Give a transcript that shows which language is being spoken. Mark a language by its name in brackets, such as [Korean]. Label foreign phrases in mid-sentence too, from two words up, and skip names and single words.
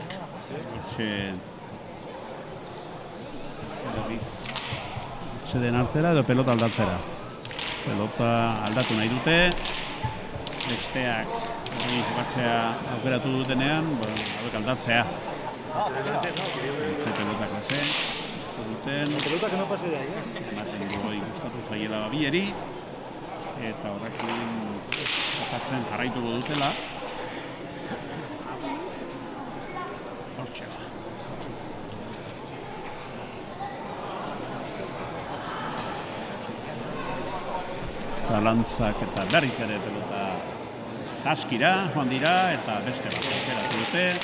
[Basque] Hortxe den hartzera edo pelota aldatzera. Pelota aldatu nahi dute, besteak hori jokatzea aukeratu dutenean, hauek aldatzea. Ze pelota klase, duten. [Spanish] Pelota que no pase de ahí, [Basque] ematen goi gustatu zaiela babieri, eta horrekin jokatzen jarraituko dutela. Hortxe ba. Zalantzak eta berriz ere pelota saskira joan dira eta beste bat aukeratu dute.